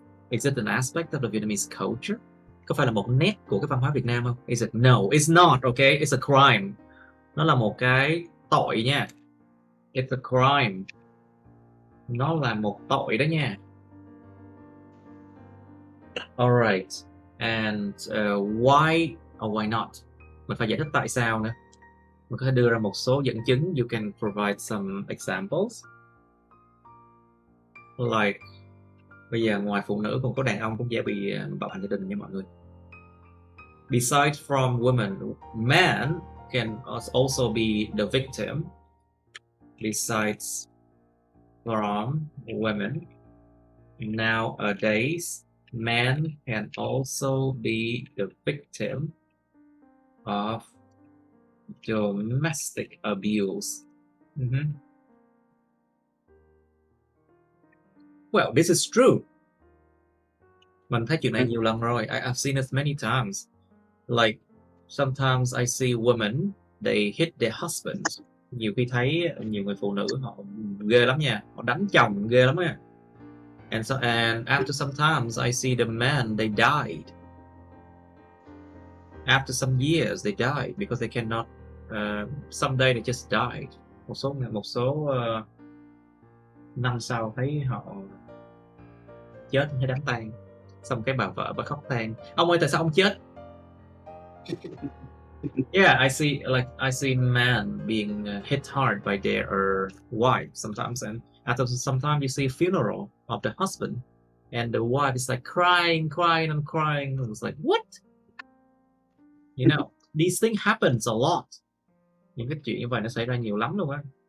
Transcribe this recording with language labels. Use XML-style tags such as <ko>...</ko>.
<en>Is it an aspect of the Vietnamese culture?</en> <vi>Có phải là một nét của cái văn hóa Việt Nam không?</vi> <en>Is it? No, it's not, okay? It's a crime.</en> <vi>Nó là một cái tội nha.</vi> <en>It's a crime.</en> <vi>Nó là một tội đó nha.</vi> <en>Alright. And why or why not?</en> <vi>Mình phải giải thích tại sao nữa. Mình có thể đưa ra một số dẫn chứng.</vi> <en>You can provide some examples.</en> <vi>Like, bây giờ ngoài phụ nữ còn có đàn ông cũng dễ bị bạo hành gia đình nha mọi người.</vi> <en>Besides from women, men can also be the victim. Besides from women, nowadays, men can also be the victim of domestic abuse. Well, this is true.</en> <vi>Mình thấy chuyện này nhiều lần rồi.</vi> <en>I've seen it many times. Like, sometimes I see women, they hit their husbands.</en> <vi>Nhiều khi thấy nhiều người phụ nữ họ ghê lắm nha. Họ đánh chồng ghê lắm nha.</vi> <en>And after sometimes I see the men, they died. After some years, they died because they cannot. Someday they just died.</en> <vi>Một số năm sau thấy họ chết, thấy đám tang. Xong cái bà vợ bà khóc than. Ông ơi, tại sao ông chết?</vi> <en>Yeah, I see men being hit hard by their wife sometimes, and after sometimes you see a funeral of the husband, and the wife is like crying. It's like, what? You know, these things happens a lot.</en> <vi>Những cái chuyện như vậy nó xảy ra nhiều lắm luôn á.</vi>